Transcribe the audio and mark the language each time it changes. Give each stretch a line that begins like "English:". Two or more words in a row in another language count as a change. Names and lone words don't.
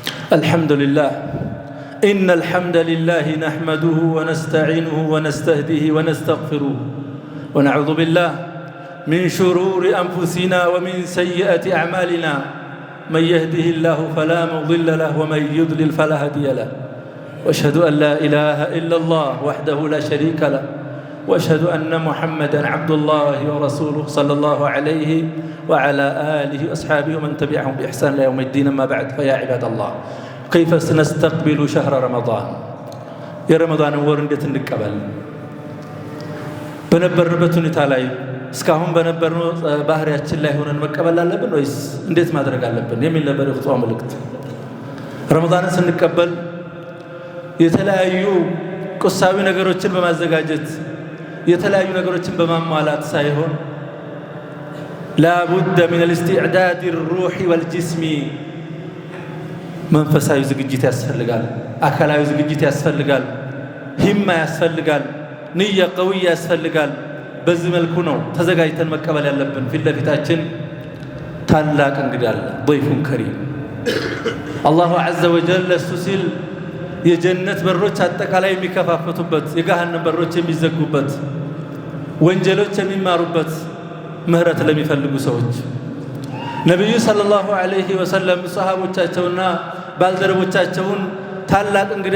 Arabic: الحمد لله إن الحمد لله نحمده ونستعينه ونستهديه ونستغفره ونعوذ بالله من شرور أنفسنا ومن سيئات أعمالنا من يهده الله فلا مضل له ومن يضلل فلا هادي له وأشهد أن لا إله إلا الله وحده لا شريك له وأشهد أن محمدًا عبد الله ورسوله صلى الله عليه وعلى آله وأصحابه ومن تبعهم بإحسان إلى يوم الدين. أما بعد فيا عباد الله كيف سنستقبل شهر رمضان؟ يا رمضان
Amharic: ወር እንዴት እንቀበል? በነበርንበት ሁኔታ ላይ እስካሁን በነበርነው ባህሪያችን ላይ ሆነን መቀበል አለብን ወይስ እንዴት ማድረግ አለብን የሚል ነበር የኹጥባ መልእክት። ረመዳንን ስንቀበል የተለያዩ ቁሳዊ ነገሮችን በማዘጋጀት የተለያዩ ነገሮችን በማሟላት ሳይሆን
Arabic: لابد من الاستعداد الروحي والجسم
Amharic: መንፈሳዊ ዝግጅት ያስፈልጋል፣ አካላዊ ዝግጅት ያስፈልጋል፣ ሂማ ያስፈልጋል፣
Arabic: نية قوية
Amharic: ያስፈልጋል። በዚህ መልኩ ነው ተዘጋጅተን መቀበል ያለብን። ፊት ለፊታችን ታላቅ እንግዳ አለ፣
Arabic: ضيف كريم الله عز وجل
Amharic: ለሱ ሲል የጀነት በሮች አጠቃላይ የሚከፋፈቱበት፣ የገሃነም በሮች የሚዘጉበት፣ ወንጀሎች የሚማሩበት፣ ምህረት ለሚፈልጉ ሰዎች ነብዩ
Arabic: صلى الله عليه وسلم
Amharic: ሰሃቦቻቸውና ባልደረቦቻቸውን ታላቅ እንግዳ